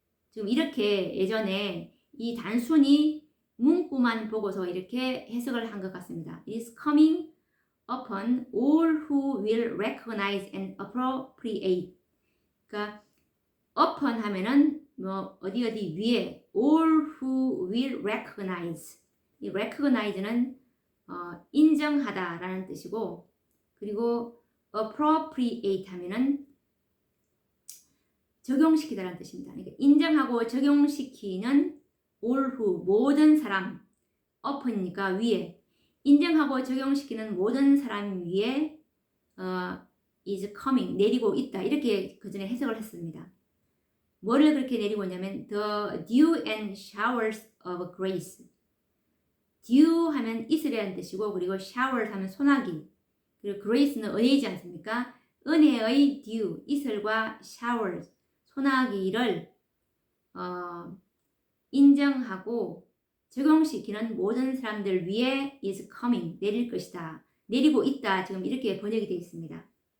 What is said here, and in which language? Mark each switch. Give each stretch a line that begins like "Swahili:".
Korean: 지금 이렇게 예전에 이 단순히 문구만 보고서 이렇게 해석을 한 것 같습니다.
English: It is coming upon all who will recognize and appropriate.
Korean: 그러니까 upon 하면은 뭐 어디 위에
English: all who will recognize.
Korean: 이 recognize는 인정하다라는 뜻이고, 그리고 appropriate 하면은 적용시키다라는 뜻입니다. 그러니까 인정하고 적용시키는
English: all who
Korean: 모든 사람, upon이니까 위에, 인정하고 적용시키는 모든 사람 위에
English: is coming
Korean: 내리고 있다, 이렇게 그 전에 해석을 했습니다. 뭐를 그렇게 내리고 있냐면
English: the dew and showers of grace.
Korean: dew 하면 이슬이라는 뜻이고, 그리고 showers 하면 소나기, 그리고 grace는 은혜이지 않습니까? 은혜의 dew, 이슬과 showers, 소나기를 인정하고 적용시키는 모든 사람들 위에
English: is coming,
Korean: 내릴 것이다, 내리고 있다, 지금 이렇게 번역이 되어 있습니다.